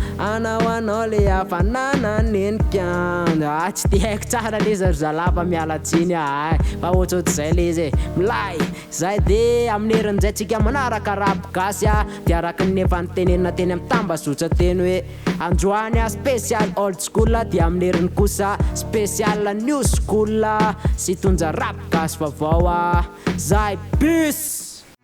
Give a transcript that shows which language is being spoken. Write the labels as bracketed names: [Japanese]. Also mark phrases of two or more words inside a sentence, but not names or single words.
[Malagasy] Anao, anao le hafanana nenikana." Ah, tsy dia haiko tsara le za-, zalava miala tsiny a, ay. Fa ohatrohatr'izay le izy e. Milay. Zay dia amin'ny herin'izay tsika manaraka rap gasy a, dia araka ny efa nitenenina teny amin'ny tambazotra teny hoe androany a spécial [English] old school [Malagasy] a, dia amin'ny heriny kosa spécial [English] new school [Malagasy] a, sy tonja rap gasy vaovao a. Zay, peace.